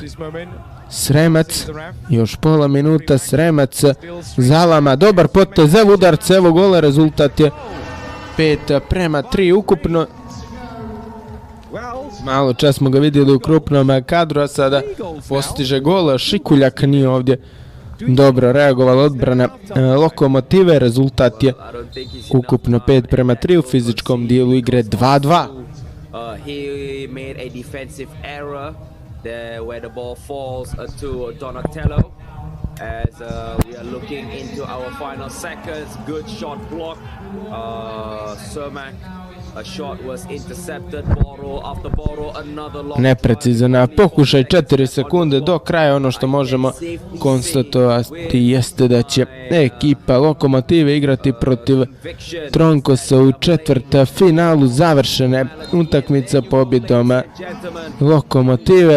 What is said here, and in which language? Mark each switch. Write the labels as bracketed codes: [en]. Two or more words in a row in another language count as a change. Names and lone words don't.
[bs] Sremac, još pola minuta, Sremac zalama, dobar potez, evo udarce, evo gola, rezultat je 5:3 ukupno. Malo čas smo ga vidjeli u krupnom kadru, a sada postiže gol. Šikuljak nije ovdje dobro reagovala odbrana Lokomotive, rezultat je ukupno 5:3 u fizičkom dijelu igre 2:2. [en] He made a defensive error there where the ball falls to Donatello. As we are looking into our final seconds, good shot block. Cermak, a shot was intercepted. Boro after Boro, another long. [bs] Neprecizan pokušaj, 4 sekunde do kraja. Ono što možemo konstatovati jeste da će ekipa Lokomotive igrati protiv Tronkosa u četvrtfinalu. Završene utakmica pobjedom Lokomotive.